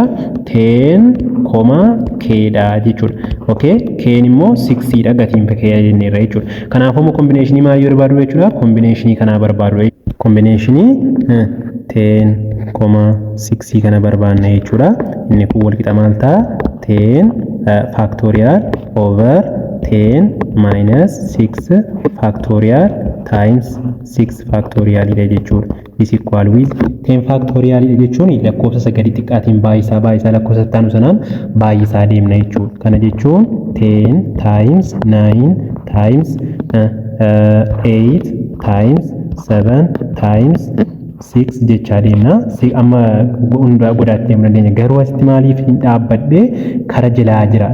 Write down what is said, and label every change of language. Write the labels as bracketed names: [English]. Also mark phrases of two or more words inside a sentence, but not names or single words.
[Oromo] 10 k dha jechuudha. Okay, k immoo 6 dha gatiin k jenneerra jechuudha. Kanaafuu combination maal barbaadu jechuudha? Combination kana barbaadu. Combination 10,6 kana barbaanna jechuudha. Inni kun wal qixa maal ta'a? [English] 10 factorial over 10 minus 6 factorial times 6 factorial [Oromo] dha jechuudha. [English] Is equal with 10 factorial [Oromo] jechuun lakkoofsa sagalii xiqqaatiin baay'isaa lakkoofsa taanu sanaan baay'isaa deemna jechuudha. Kana jechuun [English] 10 times 9 times 8 times 7 times 6 [Oromo] jechaa deemna. Amma hunda godhaatti deemuu dandeenya. Garuu asitti maaliif hin dhaabbadhe kara jalaa jira.